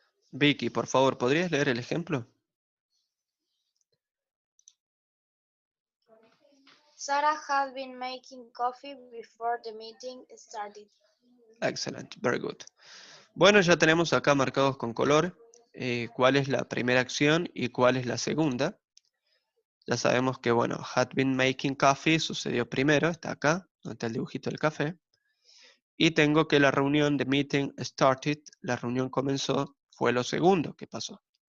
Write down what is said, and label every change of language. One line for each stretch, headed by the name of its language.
Spanish: Vicky, por favor, ¿podrías leer el ejemplo?
English: Sarah had been making coffee before the meeting started.
Spanish: Excelente,
English: very good.
Spanish: Bueno, ya tenemos acá marcados con color cuál es la primera acción y cuál es la segunda. Ya sabemos que, bueno,
English: had been making coffee
Spanish: sucedió primero, está acá, donde está el dibujito del café. Y tengo que la reunión de
English: meeting started,
Spanish: la reunión comenzó, fue lo segundo que pasó.